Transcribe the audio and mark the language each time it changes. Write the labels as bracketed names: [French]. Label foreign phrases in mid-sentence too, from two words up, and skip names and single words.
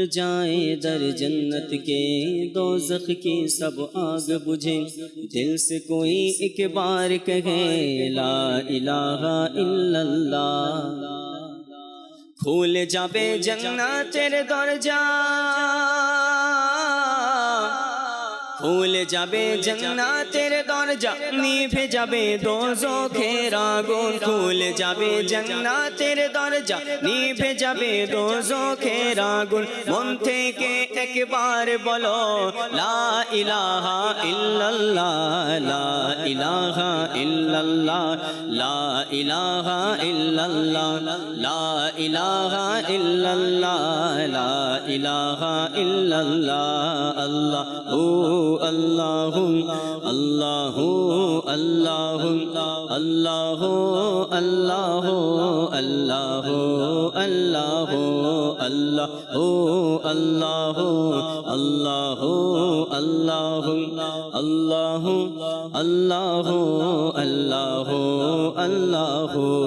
[Urdu] جائے در جنت کے دوزخ کی سب آگ بجھے دل سے کوئی ایک بار کہے لا الہ الا اللہ کھول جاوے جنت تیرے درجہ کھول جاوے جنت تیرے درجہ [Bangla] নিভে যাবে দোজখের আগুন [Urdu] کھول جاوے جنت تیرے [Bangla] درجہ নিভে যাবে দোজখের আগুন মন থেকে একবার বলো লা [Arabic] إله إلا الله لا إله إلا الله لا إله إلا الله لا إله إلا الله لا إله إلا الله الله الله الله الله الله الله الله الله الله الله الله الله الله الله الله الله